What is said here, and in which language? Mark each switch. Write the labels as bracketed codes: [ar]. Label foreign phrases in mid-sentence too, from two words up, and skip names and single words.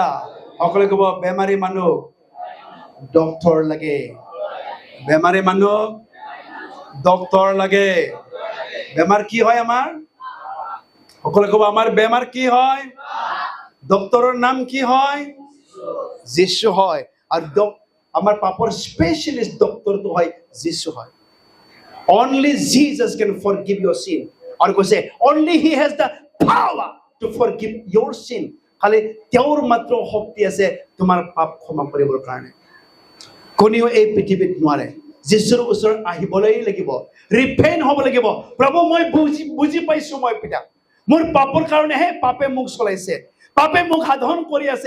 [as] সকলোৱে ক'ব, বেমাৰী মানুহ ডক্তৰ লাগে, বেমাৰী মানুহ ডক্তৰ লাগে। বেমাৰ কি হয় আমাৰ? সকলোৱে ক'ব, আমাৰ বেমাৰ কি হয়? ডক্তৰৰ নাম কি হয়? যীশু হয়। আৰু আমাৰ পাপৰ স্পেচিয়েলিষ্ট ডক্তৰটো হয় যীশু হয়। [en] Only Jesus can forgive your sin. [as] আৰু কৈছে [en] only he has the power to forgive your sin. [as] খালি তেওঁৰ মাত্ৰ শক্তি আছে তোমাৰ পাপ ক্ষমা কৰিবৰ কাৰণে। কোনেও এই পৃথিৱীত নোৱাৰে। যীশুৰ ওচৰত আহিবলৈ লাগিব, ৰিপেণ্ট হ'ব লাগিব। প্ৰভু মই বুজি পাইছো, মই পিতা মোৰ পাপৰ কাৰণেহে পাপে মোক চলাইছে, পাপে মোক সাধন কৰি আছে।